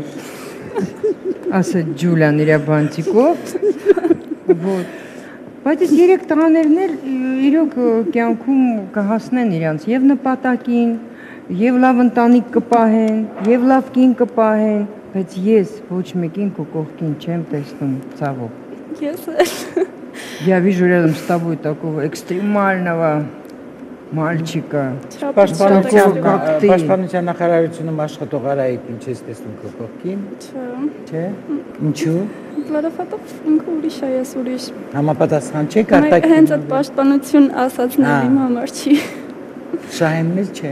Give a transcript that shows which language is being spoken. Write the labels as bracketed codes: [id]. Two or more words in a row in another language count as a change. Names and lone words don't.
[hy] ասա Ջուլիան իր բանտիկով, բայց այս երեք տղաներն էլ իրոք կյանքում կհասնեն իրանց եւ նպատակին, եւ լավ ընտանիք կպահեն, եւ լավ կին կպահեն, բայց ես ոչ մեկին քո կողքին չեմ տեսնում, ցավոք։ Ես [ru] Я вижу рядом с тобой такого экстремального мальчика. [hy] Պաշտպանության նախարարությունում աշխատող Արայիկ ինչ ես տեսնում քո կողքին։ Չէ։ Ինչու։ Որովհետև ինքը ուրիշ է, ես ուրիշ։ Համապատասխան չէ կարտակին։ Հենց այդ պաշտպանություն ասածն էլ իմ համար չի։ Շահենն էլ չէ։